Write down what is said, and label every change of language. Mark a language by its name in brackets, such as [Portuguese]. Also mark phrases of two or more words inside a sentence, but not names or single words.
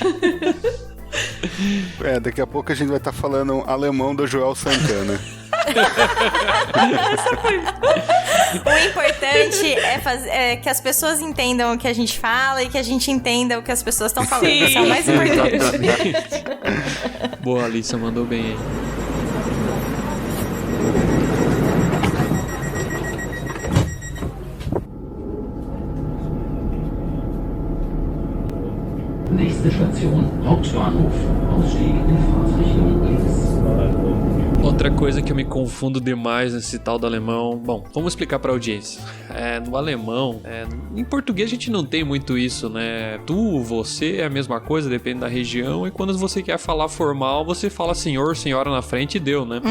[Portuguese] Daqui a pouco a gente vai estar falando alemão do Joel Santana. O importante é que as pessoas entendam o que a gente fala e que a gente entenda o que as pessoas estão falando. Sim. Isso é o mais importante. Boa, Alissa, mandou bem aí. [German] Nächste Station, Hauptbahnhof. Ausstieg in Fahrtrichtung links. [Portuguese] Outra coisa que eu me confundo demais nesse tal do alemão... Bom, vamos explicar pra audiência. No alemão, em português a gente não tem muito isso, né? Tu, você é a mesma coisa, depende da região. E quando você quer falar formal, você fala senhor, senhora na frente e deu, né?